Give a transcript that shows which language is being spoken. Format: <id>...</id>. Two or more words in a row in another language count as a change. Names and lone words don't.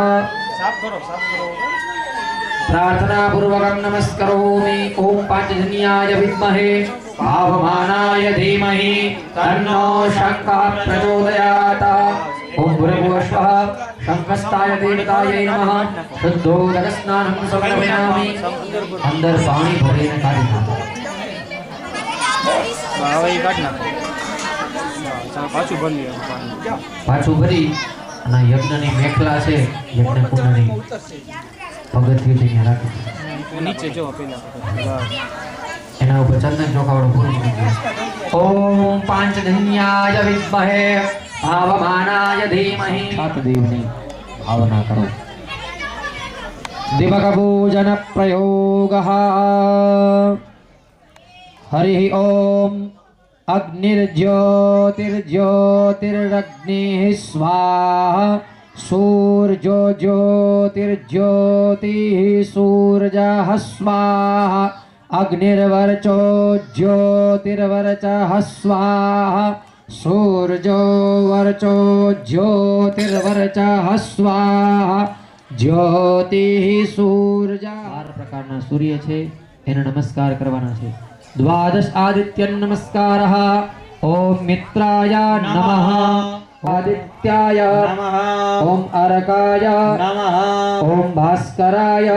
<sa>प्रार्थना पूर्वकं नमस्करोमि। ओम पांचजन्याय विद्महे पावमानाय धीमहि तन्नो शंखः प्रचोदयात्। ओम भूर्भुवः स्वः शंखस्ताय देवतायै नमः। शुद्धोदक स्नानं समर्पयामि।</sa> <gu>અંદર પાણી ભરીને કાઢી નાખો। પાછું ભરી અને યજ્ઞની મેખલા છે યજ્ઞ કુંડની પગથિયું છે અહીંયા રાખી નીચે જો પેલા એના ઉપર ચંદન ચોખાવાળું પૂરું મૂકી દો.</gu> <sa>ઓમ પાંચજન્યાય વિદ્મહે ભાવમાનાય ધીમહિ.</sa> <gu>7 દેવની ભાવના કરો.</gu> <sa>दिवक पूजन प्रयोगः हरि ओम अग्निर्ज्योतिर्ज्योतिरग्निः स्वाहा सूर्यो ज्योतिर्ज्योतिः सूर्यः स्वाहा अग्निर्वर्चो ज्योतिर्वर्चः स्वाहा સૂર્યો વર્ચો જ્યોતિર્વર્ચઃ સ્વાહા</sa> <gu>જ્યોતિ સૂર્ય 12 પ્રકારના સૂર્ય છે એને નમસ્કાર કરવાના છે.</gu> <sa>દ્વાદશ આદિત્ય નમસ્કારઃ. ઓમ મિત્રાય નમઃ. આદિત્યાય નમઃ. ઓમ અરકાય નમઃ. ઓમ ભાસ્કરાય</sa>